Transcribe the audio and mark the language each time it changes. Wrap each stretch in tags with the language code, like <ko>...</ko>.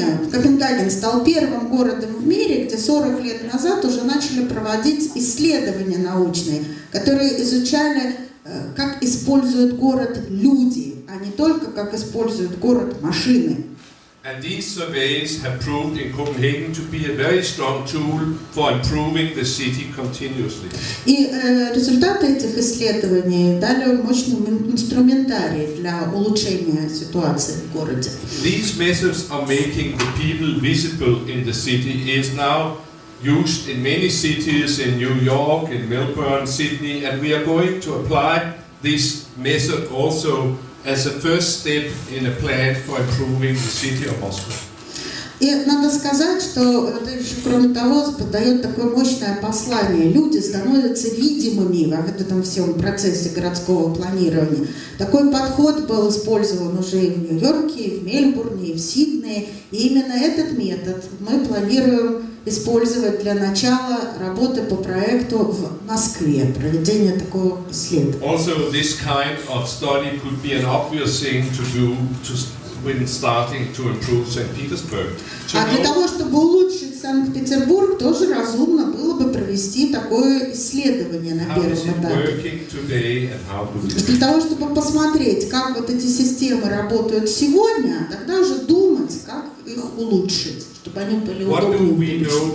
<ru>Копенгаген стал первым городом в мире, где 40 лет назад уже начали проводить исследования научные, которые изучали, как используют город люди, а не только как используют город машины.</ru> <en>And these surveys have proved in Copenhagen to be a very strong tool for improving the city continuously.</en> <ru>И результаты этих исследований дали мощный инструментарий для улучшения ситуации в городе.</ru> <en>These methods of making the people visible in the city is now used in many cities, in New York, in Melbourne, Sydney, and we are going to apply this method also as a first step in a plan for improving the city of Moscow.</en> <ru>И надо сказать, что это еще, кроме того, дает такое мощное послание. Люди становятся видимыми в этом всем процессе городского планирования. Такой подход был использован уже и в Нью-Йорке, и в Мельбурне, и в Сиднее. И именно этот метод мы планируем использовать для начала работы по проекту в Москве, проведения такого исследования.</ru> <en>Also, this kind of study could be an obvious thing to do when starting to improve St. Petersburg.</en> <ru>А для того, чтобы улучшить Санкт-Петербург, тоже разумно было бы провести такое исследование на первом этапе. Для того, чтобы посмотреть, как вот эти системы работают сегодня, тогда уже думать, как их улучшить, чтобы они были удобнее.</ru>